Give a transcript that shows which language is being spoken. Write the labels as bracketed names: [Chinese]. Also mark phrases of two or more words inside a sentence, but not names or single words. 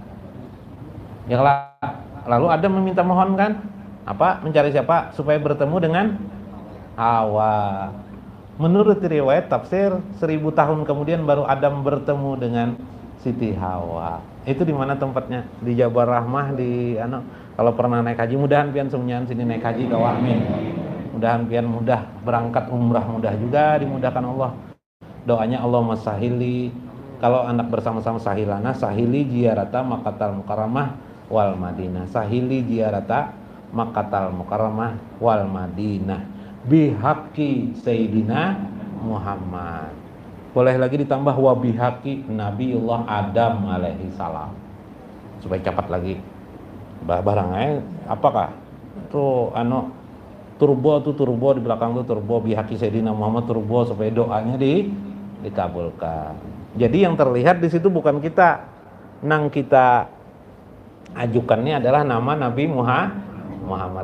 [Indonesian] Ya lalu Adam meminta mohon kan? Apa? Mencari siapa? Supaya bertemu dengan Hawa. Menurut riwayat tafsir 1000 tahun kemudian baru Adam bertemu dengan Siti Hawa. Itu di mana tempatnya? Di Jabal Rahmah di kalau pernah naik haji, [Banjar] mudahan pian semunyian sini naik haji ka Wahmin. Mudahan pian mudah berangkat umrah, mudah juga dimudahkan Allah. [Arabic] Doanya اللهم سهل لي, [Indonesian] kalau anak bersama-sama [Arabic] سهل لنا سهل لي زيارة مكة المكرمة والمدينة. سهل لي زيارة مكة المكرمة والمدينة بحق سيدنا محمد. [Indonesian] Boleh lagi ditambah [Arabic] وبحق نبي الله آدم عليه السلام. [Indonesian] Supaya cepat lagi. Barangnya apakah? Tuh turbo di belakang tuh turbo [Arabic] بحق سيدنا محمد, [Indonesian] turbo supaya doanya dikabulkan. Jadi yang terlihat di situ bukan kita, nang kita ajukannya adalah nama Nabi Muhammad.